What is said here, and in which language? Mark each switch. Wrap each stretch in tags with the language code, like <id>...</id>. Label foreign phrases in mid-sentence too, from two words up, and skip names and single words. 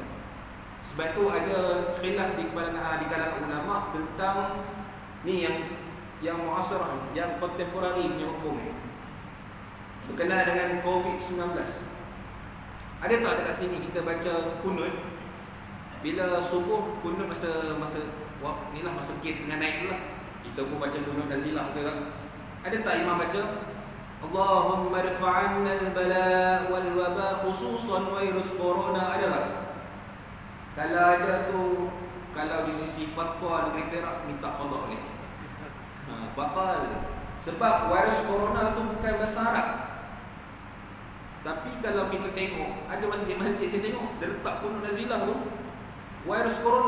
<ms>Sebab tu ada khilaf di kalangan ulama tentang ni yang muasarah, yang kontemporari punya hukum ni berkenaan dengan COVID-19. Ada tak dekat sini kita baca kunut bila subuh, kunut masa ni lah, masa kes dengan naik tu lah, kita pun baca kunut nazilah, betul tak? Ada tak imam baca</ms> <ar>Allahumma rfa'anna al-bala wal waba khususan</ar> <ms>virus corona? Ada tak? Kalau ada tu, kalau di sisi fatwa negeri Perak minta qada balik. Batal. Sebab virus corona tu bukan bahasa Arab. Tapi kalau kita tengok, ada masjid-masjid saya tengok dia letak kunut nazilah tu virus corona.</ms>